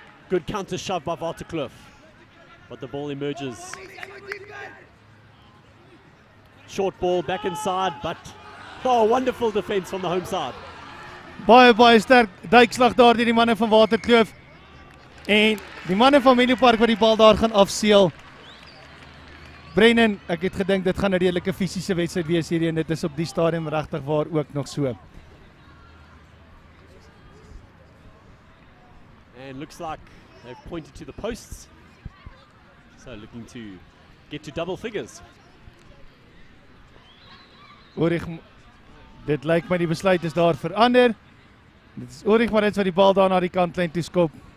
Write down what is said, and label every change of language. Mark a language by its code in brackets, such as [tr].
[en] Good counter shove by Waterkloof. But the ball emerges. Short ball back inside, but wonderful defense from the home side. [af] Baie sterk duikslag daar deur die manne van Waterkloof. En die manne van Menlopark wat die bal daar gaan afseel. Brennan, ek het gedink dit gaan 'n redelike fisiese wedstryd wees hierdie en dit is op die stadium regtig waar ook nog so. [en] And looks like they've pointed to the posts. So looking to get to double figures. [af] Ulrich, dit lyk my die besluit is daar verander. Dit is Ulrich maar iets wat die bal daar na die kantlyn toe skop.